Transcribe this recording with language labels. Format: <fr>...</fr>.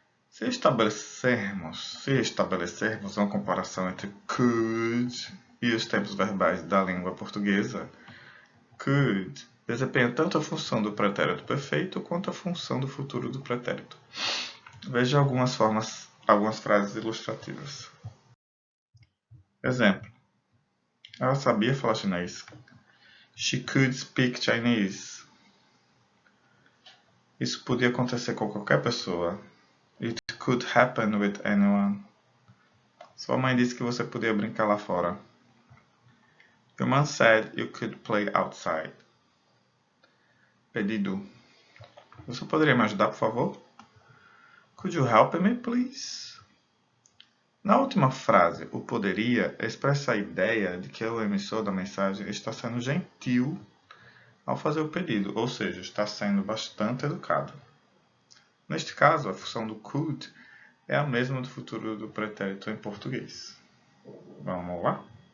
<pt>Se estabelecermos uma comparação entre could e os tempos verbais da língua portuguesa, could desempenha tanto a função do pretérito perfeito quanto a função do futuro do pretérito. Veja algumas frases ilustrativas. Exemplo. Ela sabia falar chinês.</pt> <en>She could speak Chinese.</en> <pt>Isso podia acontecer com qualquer pessoa.</pt> <en>It could happen with anyone.</en> <pt>Sua mãe disse que você podia brincar lá fora.</pt> <en>Your mom said you could play outside.</en> <pt>Pedido. Você poderia me ajudar, por favor?</pt> <en>Could you help me, please?</en> <pt>Na última frase, o poderia expressa a ideia de que o emissor da mensagem está sendo gentil ao fazer o pedido, ou seja, está sendo bastante educado. Neste caso, a função do could é a mesma do futuro do pretérito em português. Vamos lá?</pt>